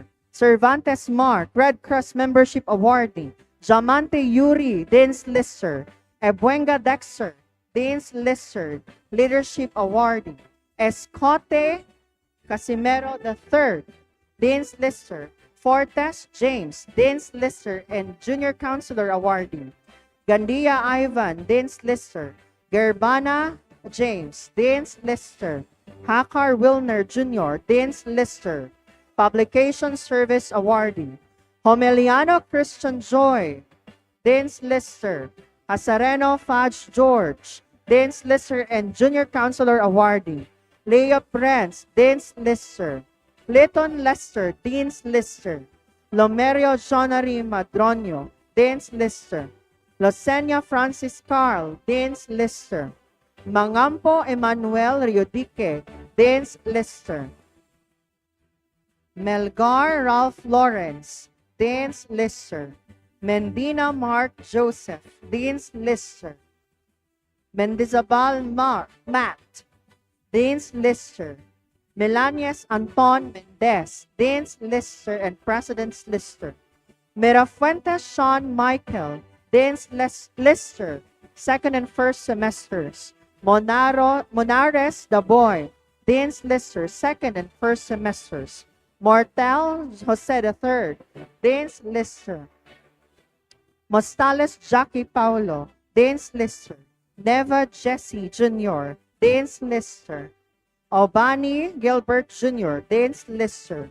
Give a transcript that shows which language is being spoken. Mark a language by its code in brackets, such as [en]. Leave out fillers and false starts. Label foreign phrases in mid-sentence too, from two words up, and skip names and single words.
[en] Cervantes Mark, Red Cross Membership Awardee. Jamante Yuri, Dean's Lister. Ebuenga Dexter, Dean's Lister, Leadership Awardee. Escote Casimero III, Dean's Lister. Fortes James, Dean's Lister and Junior Counselor Awardee. Gandia Ivan, Dean's Lister. Gerbana James, Dean's Lister. Hakar Wilner Jr., Dean's Lister. Publication Service Awardee. Homeliano Christian Joy, Dean's Lister. Hasareno Fudge George, Dean's Lister and Junior Counselor Awardee. Leo Prince, Dean's Lister. Clayton Lester, Dean's Lister. Lomerio Jonary Madronio, Dean's Lister. Losenia Francis Carl, Dean's Lister. Mangampo Emmanuel Riodique, Dean's Lister. Melgar Ralph Lawrence, Dean's Lister. Mendina Mark Joseph, Dean's Lister. Mendizabal Matt, Dean's Lister. Melanias Anton Mendez, Dean's Lister and President's Lister. Mirafuentes Sean Michael, Dean's Lister, second and first semesters. Monares Daboy, Dean's Lister, second and first semesters. Mortel Jose III, Dean's Lister. Mostales Jackie Paulo, Dean's Lister. Neva Jesse Jr., Dean's Lister. Albany Gilbert Jr., Dean's Lister.